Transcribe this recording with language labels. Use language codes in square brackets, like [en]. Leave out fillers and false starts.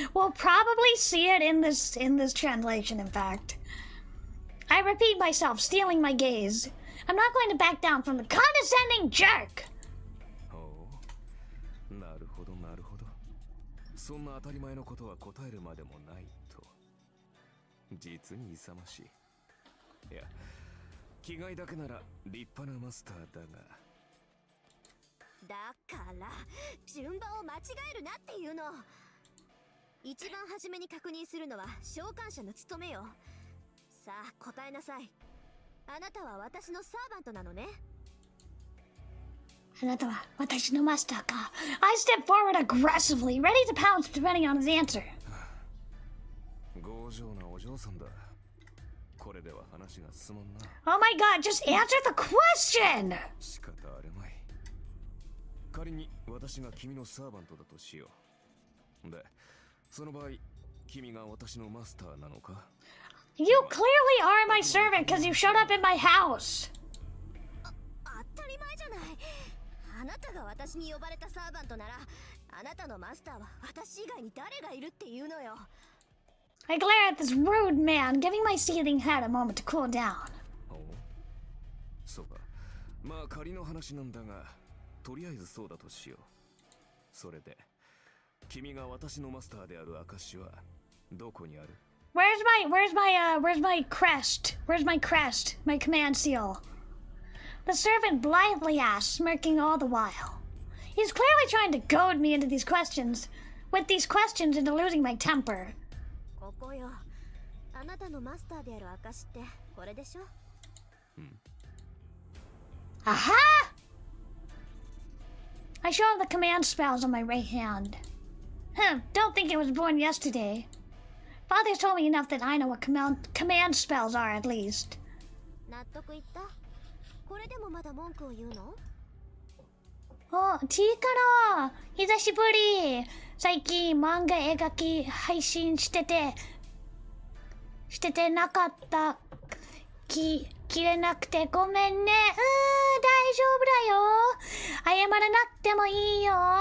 [en] We'll probably see it in this translation, in fact. I repeat myself, stealing my gaze. I'm not going to back down from the condescending jerk. [ja] なるほどなるほど。そんな当たり前のことは答えるまでもないと。実に勇ましい。いや、気概だけなら立派なマスターだが。だから順番を間違えるなっていうの。一番初めに確認するのは召喚者の務めよ。さあ答えなさい。あなたは私のサーバントなのね。あなたは私のマスターか。 [en] I step forward aggressively, ready to pounce depending on his answer. [ja] 強情なお嬢さんだ。これでは話が進まんな。 [en] Oh my god, just answer the question! [ja] 仕方あるまい。仮に私が君のサーバントだとしよう。で、その場合、君が私のマスターなのか？ [en] You clearly are my servant because you showed up in my house. [ja] 当たり前じゃない。あなたが私に呼ばれたサーバントなら、あなたのマスターは私以外に誰がいるっていうのよ。 [en] I glare at this rude man, giving my seething head a moment to cool down. [ja] そうか。まあ仮の話なんだが、とりあえずそうだとしよう。それで、君が私のマスターである証はどこにある？ [en] Where's my crest? Where's my crest? My command seal. The servant blithely asks, smirking all the while. He's clearly trying to goad me into these questions, into losing my temper. [ja] ここよ。あなたのマスターである証ってこれでしょ？ Aha! [en] I show him the command spells on my right hand. Don't think it was born yesterday. Father's told me enough that I know what command spells are at least. [ja] 納得いった？これでもまだ文句を言うの？ T から久しぶり。最近漫画描き配信しててなかった。切れなくてごめんね。大丈夫だよ。謝らなくてもいいよ。